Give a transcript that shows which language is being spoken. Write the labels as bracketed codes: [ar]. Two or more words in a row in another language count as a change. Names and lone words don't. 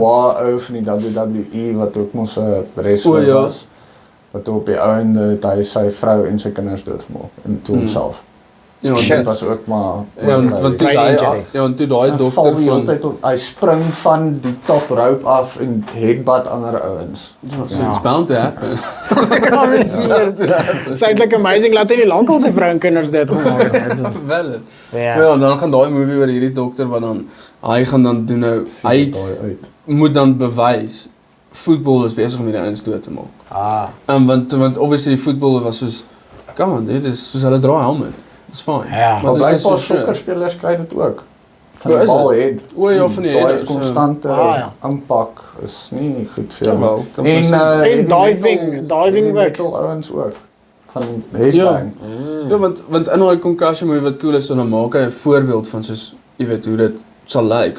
[af] Benoit ou van die WWE wat ook mos 'n wrestler O, ja. was. Wat op die einde het hy sy vrou en sy kinders doodgemaak en toe homself. Ja, Shit. Dit was ook maar want toe Brain daai injury. ja, en toe daai hy val dokter die hele van tyd op, hy spring van die top rope af en headbutt ander ouens. [en] so it's bound to happen. [af] It's eintlik amazing laat hy nie lankal sy vrou en kinders dit gemaak het. Dit is- Wel. Ja. Ja, en dan gaan daai movie oor hierdie dokter wat dan hy gaan dan doen nou hy daai uit. moet dan bewys voetbal is besig om hierdie ouens dood te maak. Want obviously die voetbal was soos [en] come on, [af] dit is soos hulle dra helmet. Dis fyn. Ja. Maar dit is blykbaar so shit. sokkerspelers kry dit ook. Van O, die is bal dit? het. O ja, van die daai headers, ja. konstante Ja. impak is nie goed vir Ja, jou. wel, kan En presies. En diving ook. metal ouens ook. Van headbang. Ja, want in daai [en] concussion movie [af] wat cool is, so dan maak hy 'n voorbeeld van soos jy weet hoe dit sal lyk.